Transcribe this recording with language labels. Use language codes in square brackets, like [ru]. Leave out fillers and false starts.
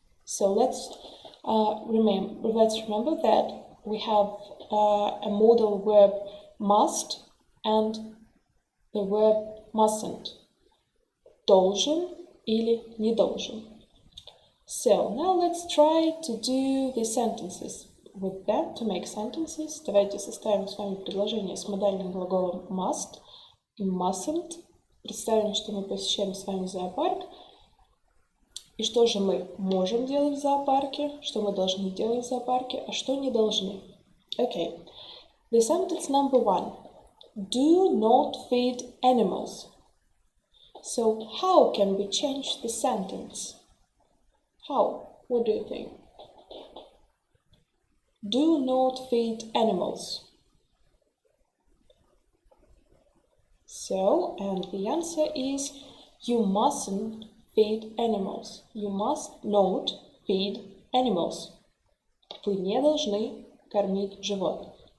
[en] So let's remember that we have a modal verb must and the verb mustn't. [ru] Должен или не должен. [en] So now let's try to do the sentences with that, to make sentences. [ru] Давайте составим с вами предложение с модальным глаголом must и mustn't. Представим, что мы посещаем с вами зоопарк. И что же мы можем делать в зоопарке, что мы должны делать в зоопарке, а что не должны. [en] Okay. The sentence number 1. Do not feed animals. So how can we change the sentence? How? What do you think? Do not feed animals. So, and the answer is you mustn't feed animals. You must not feed animals. [ru] Вы не должны кормить животных.